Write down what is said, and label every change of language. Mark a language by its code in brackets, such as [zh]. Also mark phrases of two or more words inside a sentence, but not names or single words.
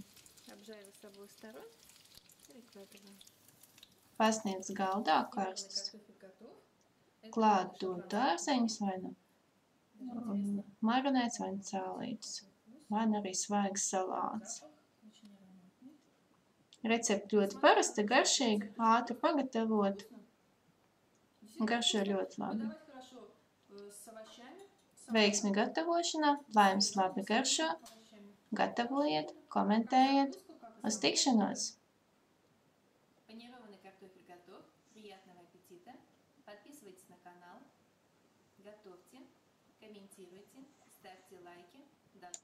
[ru] Обжариваю с обоих сторон. Перекладываю. [lv] Pasniedz galdā karstus. Klāt dod dārzeņus vai nu marinēts vai nu cālītus. Vai nu arī svaigs salāts. Recepte ļoti parasta, garšīga, ātri pagatavot. Garšo ļoti labi. Veiksmi gatavošanā, lai jums labi garšo. Gatavojiet, komentējiet. Uz tikšanos! [ru] Панированный картофель готов. Приятного аппетита. Подписывайтесь на канал. Готовьте, комментируйте, ставьте лайки.